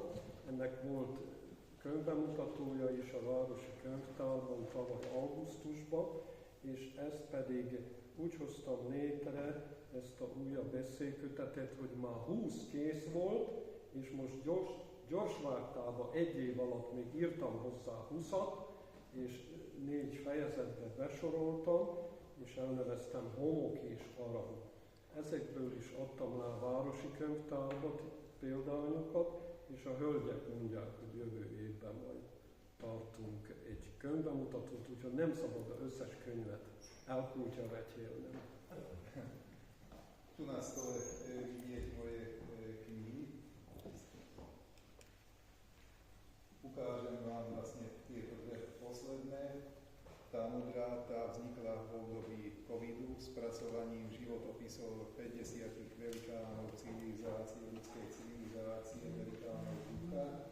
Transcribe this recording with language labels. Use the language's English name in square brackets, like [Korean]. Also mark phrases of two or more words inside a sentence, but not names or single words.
[Hungarian] Ennek volt könyvbemutatója is a Városi Könyvtárban tavaly augusztusban, és ezt pedig úgy hoztam létre, ezt a újabb eszékötetet, hogy már 20 kész volt, és most gyorsvágtában 1 év alatt még írtam hozzá 20-at, és 4 fejezetbe besoroltam, és elneveztem Homok és Arany. Ezekből is adtam le a Városi Könyvtárba példányokat, és a hölgyek mondják, hogy jövő évben majd tartunk egy könyvbemutatót, úgyhogy nem szabad az összes könyvet elkútyavetélnem. [Slovak] Tu na stole vidieť moje knihy. Ukážem vám vlastne tieto 2 posledné. Tá modrá, tá vznikla v období covidu s pracovaním životopisov 50 velikánov civilizácie, ľudskej civilizácie, velikánov ducha.